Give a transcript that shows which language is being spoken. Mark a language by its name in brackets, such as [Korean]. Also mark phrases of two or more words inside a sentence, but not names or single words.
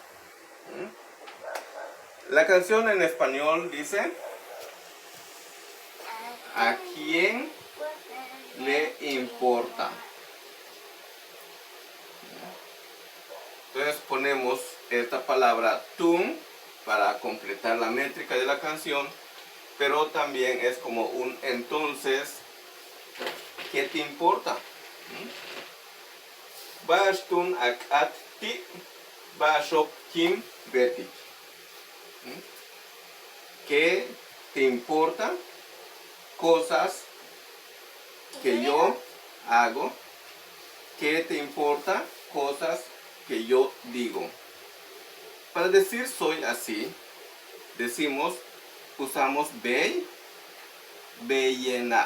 [Spanish] La canción en español dice, ¿a quién le importa? Entonces ponemos esta palabra tun para completar la métrica de la canción, pero también es como un entonces, ¿qué te importa? [Yucateco] Ba'ash tun ak'at ti, ba'ashok kim betik. [Spanish] ¿Qué te importa? Cosas que yo hago. ¿Qué te importa? Cosas que yo digo. Para decir soy así, usamos [Yucateco] bey, beyena.